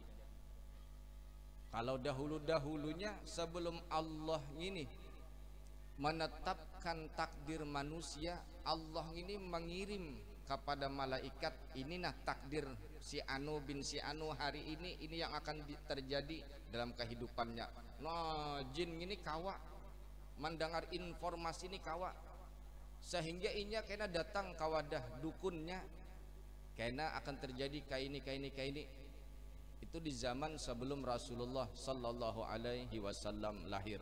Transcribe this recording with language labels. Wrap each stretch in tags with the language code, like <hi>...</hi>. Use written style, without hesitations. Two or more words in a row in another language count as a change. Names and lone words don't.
<id>Kalau dahulu-dahulunya sebelum Allah ini menetapkan takdir manusia, Allah ini mengirim kepada malaikat, ini nah takdir si anu bin si anu hari ini yang akan terjadi dalam kehidupannya. Nah,</id> <bjn>jin ini kawa mendengar informasi ini kawa, sehingga inya kena datang kawadah dukunnya, kena akan terjadi kaini.</bjn> <id>Itu di zaman sebelum Rasulullah</id> <ar>صلى الله عليه وسلم</ar> <id>lahir.</id>